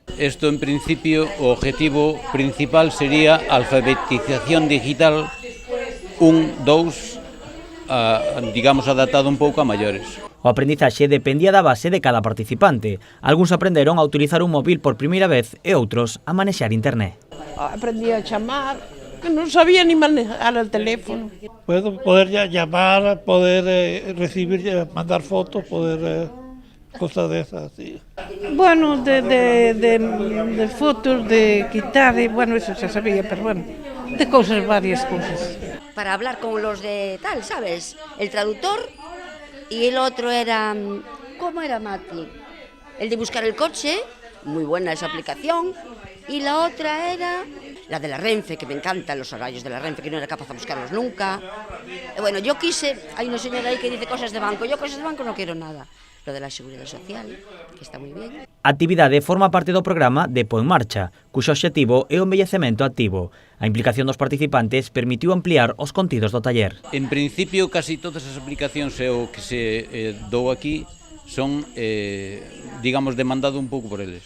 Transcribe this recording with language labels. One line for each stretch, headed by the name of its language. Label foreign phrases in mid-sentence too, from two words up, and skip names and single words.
Galician: Isto, en principio, o objetivo principal sería a alfabetización digital 1, 2, digamos, adaptado un pouco a maiores. O aprendizaxe dependía da base de cada participante. Algúns aprenderon a utilizar un móvil por primeira vez e outros a manexar internet.
Spanish: Aprendí a
Galician: chamar, que non
Spanish: sabía ni manejar el teléfono. Puedo poder llamar, poder recibir, mandar fotos, poder cosas de esas, sí. Bueno, de fotos, de quitar, bueno, eso xa sabía, pero bueno, de cosas, varias cosas. Para hablar con los de tal, ¿sabes? El traductor y el otro era, ¿cómo era, Mati? El de buscar el coche, muy buena esa aplicación, y la otra era la de la Renfe, que me encantan los horarios de la Renfe, que no era capaz de buscarlos nunca. Bueno, yo quise, hay una señora ahí que dice cosas de banco, yo cosas de banco no quiero nada. Lo de la Seguridad Social,
Galician: que está moi ben. A actividade forma parte do programa Depo en Marcha, cuxo obxectivo é o envellecemento activo. A implicación dos participantes permitiu ampliar os contidos do taller. En principio, casi todas as aplicacións e o que se dou aquí son, digamos, demandado un pouco por eles.